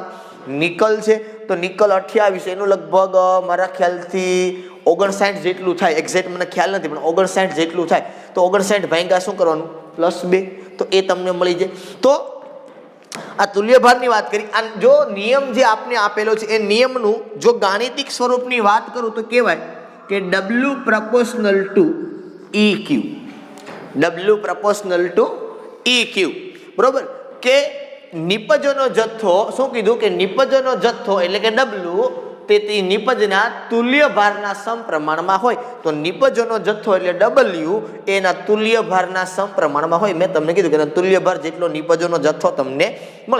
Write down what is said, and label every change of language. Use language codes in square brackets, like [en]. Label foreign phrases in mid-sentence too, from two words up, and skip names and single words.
[gu] નિકલ છે તો નિકલ 28, એનું લગભગ મારા ખ્યાલથી 59 જેટલું થાય, એક્ઝેક્ટ મને ખ્યાલ નથી પણ 59 જેટલું થાય. તો 59 ભાગ્યા શું કરવાનું +2, તો એ તમને મળી જાય. તો આ તુલ્યભારની વાત કરી. આ જો નિયમ જે આપને આપેલો છે એ નિયમનું જો ગાણિતિક સ્વરૂપની વાત કરું તો કહેવાય કે [en] W proportional to EQ. W proportional to EQ, [gu] બરોબર. કે નિપજોનો જથ્થો, શું કીધું કે નિપજોનો જથ્થો એટલે કે W તે નિપજના તુલ્ય ભારના સમપ્રમાણમાં હોય. તો નિપજોનો જથ્થો એટલે W એના તુલ્ય ભારના સમપ્રમાણમાં હોય. મેં તમને કીધું કે તુલ્ય ભાર જેટલો નિપજોનો જથ્થો તમને મળે.